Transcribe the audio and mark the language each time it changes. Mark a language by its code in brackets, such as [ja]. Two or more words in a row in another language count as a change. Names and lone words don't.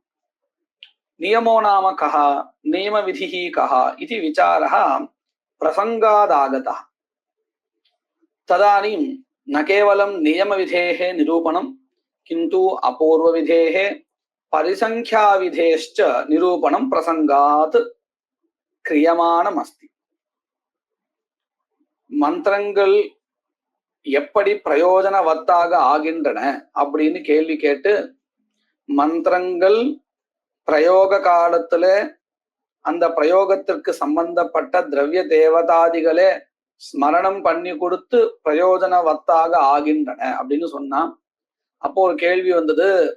[sa] नियमो नाम कः, नियमविधिः कः इति विचारः प्रसङ्गादागतः। तदानीं न केवलं नियमविधेः निरूपणं किन्तु अपूर्वविधेः परिसंख्याविधेश्च निरूपणं प्रसङ्गात् क्रियमाणमस्ति। [ta] மந்திரங்கள் எப்படி பிரயோஜனவத்தாக ஆகின்றன அப்படின்னு கேள்வி கேட்டு, மந்திரங்கள் பிரயோக காலத்துல அந்த பிரயோகத்திற்கு சம்பந்தப்பட்ட திரவிய தேவதாதிகளே ஸ்மரணம் பண்ணி கொடுத்து பிரயோஜனவத்தாக ஆகின்றன அப்படின்னு சொன்னா, அப்போ ஒரு கேள்வி வந்தது,